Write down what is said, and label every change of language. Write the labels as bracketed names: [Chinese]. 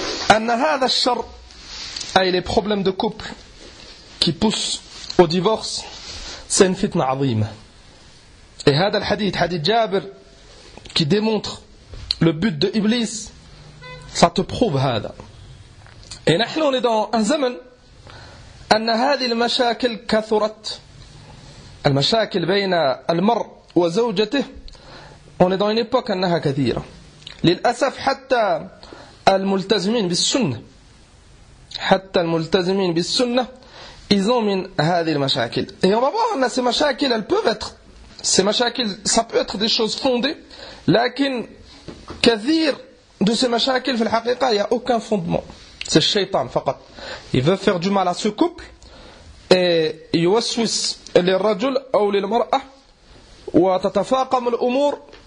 [Arabic] أن هذا الشر أي [French] les problèmes de couple qui poussent au divorce c'est une fitna [Arabic] عظيمة. [French] Et [Arabic] هذا الحديث حديث جابر [French] qui démontre Le but de Iblis, ça te prouve [Arabic] هذا. [French] Et nous, on est dans un zaman [Arabic] أن هذه المشاكل كثرت. المشاكل بين المرء وزوجته. [French] On est dans une époque [Arabic] أنها كثيرة. للأسف حتى الملتزمين بالسنة. حتى الملتزمين بالسنة. [French] Ils ont [Arabic] من هذه المشاكل. [French] Et on va voir أن ces مشاكل, elles peuvent être. Ces مشاكل, ça peut être des choses fondées. [Arabic] لكن كثير [French] de ces [Arabic] مشاكل في الحقيقة [French] il n'y a aucun fondement c'est [Arabic] الشيطان فقط [French] il veut faire du mal à ce couple et [Arabic] يوسوس للرجل أو للمرأة وتتفاقم الأمور